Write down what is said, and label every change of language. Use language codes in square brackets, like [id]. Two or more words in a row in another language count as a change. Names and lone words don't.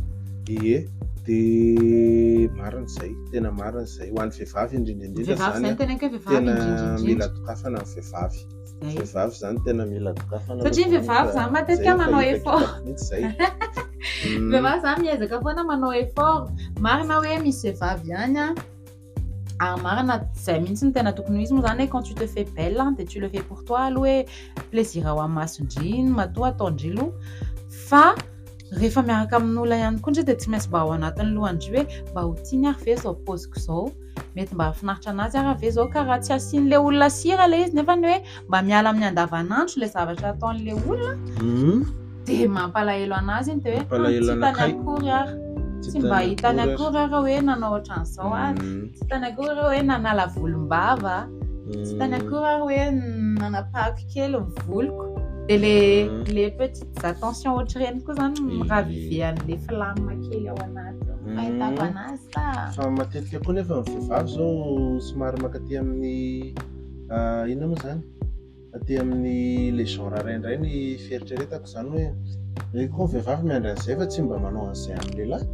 [mg] de marina zay tena marina zay ho an'ny vehivavy indrindra zany tena mila tokafana amin'ny vehivavy zany tena mila tokafana satria vehivavy zany matetika manao effort vehivavy zany miezaka foana manao effort marina hoe misy vehivavy ihany marina zay mihitsy ny tena tokony ho izy moa zany hoe [fr] quand tu te fais belle [mg] de tu [fr] le fais pour toi [mg] aloha hoe plaisir ao amin'ny masondriny matoa ataondrilo fa rehefa miaraka amin'olona ihany koa ndray de tsy maintsy mba ao anatin'ny lohany hoe mba ho tiany ary ve zao poziko zao mety mba hafinaritra anazy ary ve zao karaha tsy asian'le olona sira le izy nefa ny hoe mba miala amin'ny andavanandro le zavatra ataon'le olona de mampalahelo anazy iny de hoe tsy tany akory ary tsy mba hitany akory ary hoe nanao ohatran'izao tsy tany akory ary hoe nanala volombava tsy tany akory ary hoe nanapahaky kely ny voloko de [fr] les petites attentions [mg] ohatr'ireny koa zany miravivian'le flamme kely ao anaty fahitako anazy fa matetika koa nefa ny vehivavy zao somary makaty amin'ny inona moa zany aty amin'ny le genre raindray ny fieritreretako zany hoe koa vehivavy miandry an'izay fa tsy mba manao an'izay amin'ny lehilahy